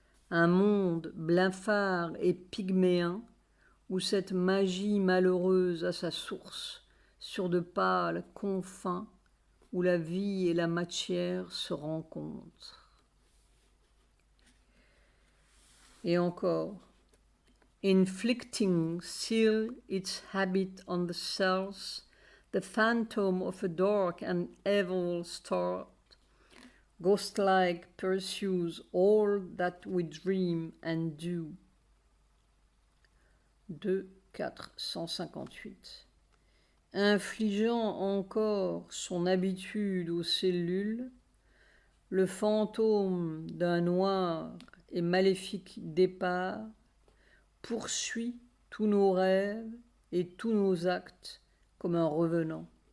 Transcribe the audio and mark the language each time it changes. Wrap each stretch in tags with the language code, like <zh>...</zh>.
<fr>Un monde blafard et pygméen où cette magie malheureuse a sa source sur de pâles confins où la vie et la matière se rencontrent. Et encore,</fr> <en>inflicting still its habit on the cells, the phantom of a dark and evil star, ghost-like pursues all that we dream and do. 2, 4, 158.</en> <fr>Infligeant encore son habitude aux cellules, le fantôme d'un noir et maléfique départ poursuit tous nos rêves et tous nos actes comme un revenant.</fr>